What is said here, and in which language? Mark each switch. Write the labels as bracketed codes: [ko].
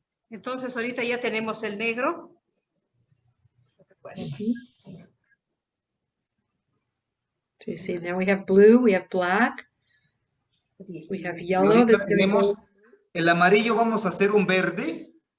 [es] Entonces ahorita ya tenemos el negro. [en] So you see, now we have blue, we have black. We have yellow. [es] Tenemos el amarillo, vamos a hacer un verde.